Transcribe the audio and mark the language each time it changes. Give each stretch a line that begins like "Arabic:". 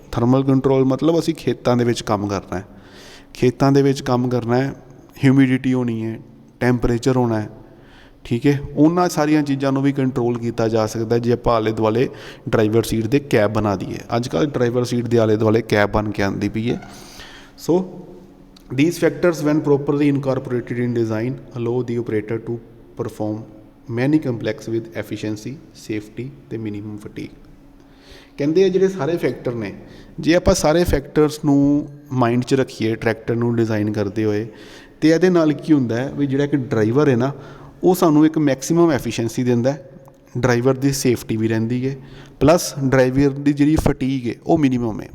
Punjabi: Thermal control ਮਤਲਬ ਅਸੀਂ ਖੇਤਾਂ ਦੇ ਵਿੱਚ ਕੰਮ ਕਰਨਾ ਹੈ, ਖੇਤਾਂ ਦੇ ਵਿੱਚ ਕੰਮ ਕਰਨਾ ਹੈ, ਹਿਊਮਿਡਿਟੀ ਹੋਣੀ ਹੈ, ਟੈਂਪਰੇਚਰ ਹੋਣਾ ਹੈ, ਠੀਕ ਹੈ। ਉਹਨਾਂ ਸਾਰੀਆਂ ਚੀਜ਼ਾਂ ਨੂੰ ਵੀ ਕੰਟਰੋਲ ਕੀਤਾ ਜਾ ਸਕਦਾ ਜੇ ਆਪਾਂ ਆਲੇ ਦੁਆਲੇ ਡਰਾਈਵਰ ਸੀਟ ਦੇ ਕੈਬ ਬਣਾ ਦਈਏ। ਅੱਜ ਕੱਲ੍ਹ ਡਰਾਈਵਰ ਸੀਟ ਦੇ ਆਲੇ ਦੁਆਲੇ ਕੈਬ ਬਣ ਕੇ ਆਉਂਦੀ ਪਈ ਹੈ।
English: so these factors when properly incorporated in design allow the operator to perform many complex with efficiency, safety
Punjabi: ਅਤੇ
English: minimum fatigue।
Punjabi: ਕਹਿੰਦੇ ਆ ਜਿਹੜੇ ਸਾਰੇ ਫੈਕਟਰ ਨੇ, ਜੇ ਆਪਾਂ ਸਾਰੇ ਫੈਕਟਰਸ ਨੂੰ ਮਾਈਂਡ 'ਚ ਰੱਖੀਏ ਟਰੈਕਟਰ ਨੂੰ ਡਿਜ਼ਾਈਨ ਕਰਦੇ ਹੋਏ, ਅਤੇ ਇਹਦੇ ਨਾਲ ਕੀ ਹੁੰਦਾ ਹੈ ਵੀ ਜਿਹੜਾ ਇੱਕ ਡਰਾਈਵਰ ਹੈ ਨਾ ਉਹ ਸਾਨੂੰ ਇੱਕ ਮੈਕਸੀਮਮ ਐਫੀਸ਼ੀਐਂਸੀ ਦਿੰਦਾ, ਡਰਾਈਵਰ ਦੀ ਸੇਫਟੀ ਵੀ ਰਹਿੰਦੀ ਹੈ, ਪਲੱਸ ਡਰਾਈਵਰ ਦੀ ਜਿਹੜੀ ਫਟੀਗ ਹੈ ਉਹ ਮਿਨੀਮਮ ਹੈ।